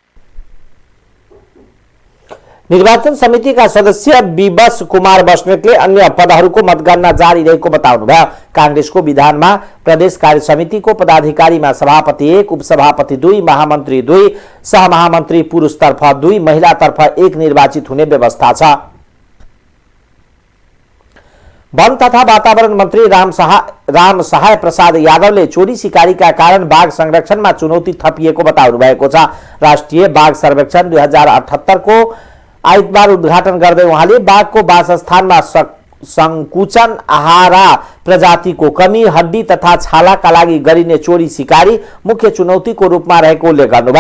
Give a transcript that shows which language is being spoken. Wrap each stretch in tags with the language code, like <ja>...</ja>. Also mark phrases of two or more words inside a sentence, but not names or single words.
<ne>निर्वाचन समितिका सदस्य विवश कुमार बस्नेतले अन्य पदहरूको मतगणना जारी रहेको बताउनुभयो। कांग्रेसको विधानमा प्रदेश कार्य समितिको पदाधिकारीमा सभापति 1, उपसभापति 2, महामन्त्री 2, सहमहामन्त्री पुरुषतर्फ 2, महिलातर्फ 1 निर्वाचित हुने व्यवस्था छ। वन तथा वातावरण मंत्री राम सहाय प्रसाद यादवले चोरी शिकारीका कारण बाघ संरक्षणमा चुनौती थपिएको बताउनु भएको छ। राष्ट्रिय बाघ सर्वेक्षण 2078 को आइतबार उद्घाटन गर्दै उहाँले बाघको वासस्थानमा संकुचन, आहारा प्रजातिको कमी, हड्डी तथा छालाका लागि गरिने चोरी शिकारी मुख्य चुनौतीको रूपमा रहेको उल्लेख गर्नुभयो।</ne>